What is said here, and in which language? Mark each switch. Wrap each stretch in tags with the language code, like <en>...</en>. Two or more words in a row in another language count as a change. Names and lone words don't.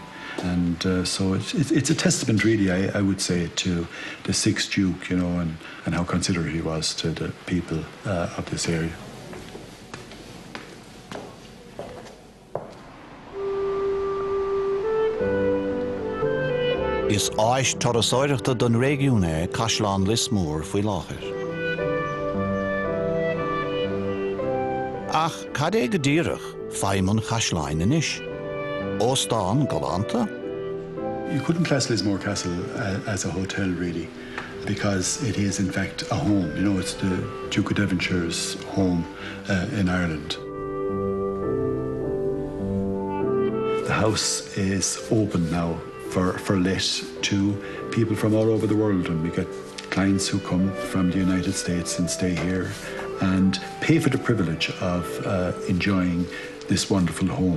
<en>And so it's a testament, really, I would say, to the 6th Duke, you know, and how considerate he was to the people of this area.</en> <ga>Is áis torasóireachta don régiúne Caisleán Lismore faoi láthair. Ach cad é go díreach feidhmeann Caisleáin anois? Óstán galanta?</ga> <en>You couldn't class Lismore Castle as a hotel, really, because it is, in fact, a home. You know, it's the Duke of Devonshire's home in Ireland. The house is open now for let to people from all over the world, and we get clients who come from the United States and stay here and pay for the privilege of enjoying this wonderful home.</en>